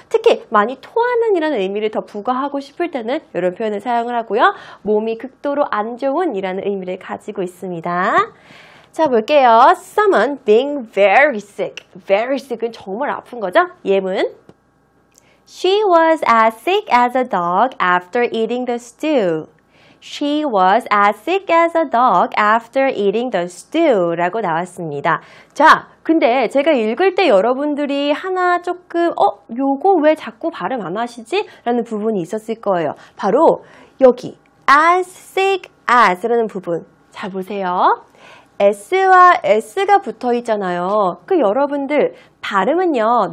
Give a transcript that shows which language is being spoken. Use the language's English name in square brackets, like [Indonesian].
[Korean] 특히 많이 토하는 이라는 의미를 더 부과하고 싶을 때는 이런 표현을 사용을 하고요. 몸이 극도로 안 좋은 이라는 의미를 가지고 있습니다. 자 볼게요. [English] Someone being very sick. [Korean] Very sick은 정말 아픈 거죠. [English] 예문 She was as sick as a dog after eating the stew. She was as sick as a dog after eating the stew [Korean] 라고 나왔습니다. 자, 근데 제가 읽을 때 여러분들이 하나 조금 요거 왜 자꾸 발음 안 하시지? 라는 부분이 있었을 거예요. 바로 여기 [English] as sick as [Korean] 라는 부분 잘 보세요. S와 S가 붙어 있잖아요. 그 여러분들 발음은요.